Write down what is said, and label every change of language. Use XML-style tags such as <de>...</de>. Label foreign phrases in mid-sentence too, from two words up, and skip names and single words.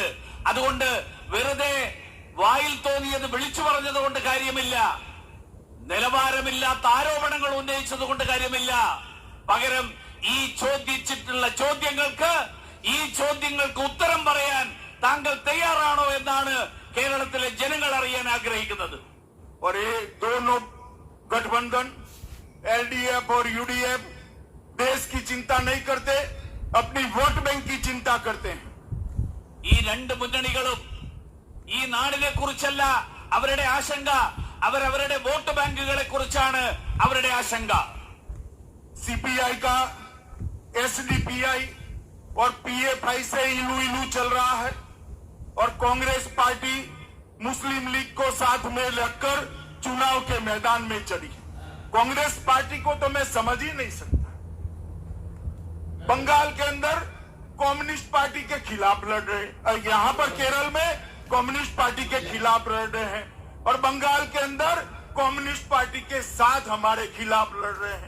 <ml>അതുകൊണ്ട് വെറുതെ വായിൽ തോന്നിയത് വിളിച്ചു പറഞ്ഞത് കൊണ്ട് കാര്യമില്ല, നിലവാരമില്ലാത്ത ആരോപണങ്ങൾ ഉന്നയിച്ചത് കൊണ്ട് കാര്യമില്ല. പകരം ഈ ചോദിച്ചിട്ടുള്ള ചോദ്യങ്ങൾക്ക്, ഈ ചോദ്യങ്ങൾക്ക് ഉത്തരം പറയാൻ താങ്കൾ തയ്യാറാണോ എന്നാണ് കേരളത്തിലെ ജനങ്ങൾ അറിയാൻ ആഗ്രഹിക്കുന്നത്.</ml> <hi>और ये दोनों गठबंधन एलडीएफ और यूडीएफ देश की चिंता नहीं करते, अपनी वोट बैंक की चिंता करते हैं.</hi> <ml>ഈ രണ്ട് മുന്നണികളും ഈ നാടിനെ കുറിച്ചല്ല അവരുടെ ആശങ്ക, അവരവരുടെ വോട്ട് ബാങ്കുകളെ കുറിച്ചാണ് അവരുടെ ആശങ്ക.</ml> <hi>सीपीआई का एसडीपीआई और पीएफआई से इलू इलू चल रहा है और कांग्रेस पार्टी मुस्लिम लीग को साथ में रखकर चुनाव के मैदान में चढ़ी. कांग्रेस पार्टी को तो मैं समझ ही नहीं सकता. बंगाल के अंदर कम्युनिस्ट पार्टी के खिलाफ लड़ रहे, यहां पर केरल में कम्युनिस्ट पार्टी के खिलाफ लड़ रहे हैं और बंगाल के अंदर कम्युनिस्ट पार्टी के साथ हमारे खिलाफ लड़ रहे हैं।</hi>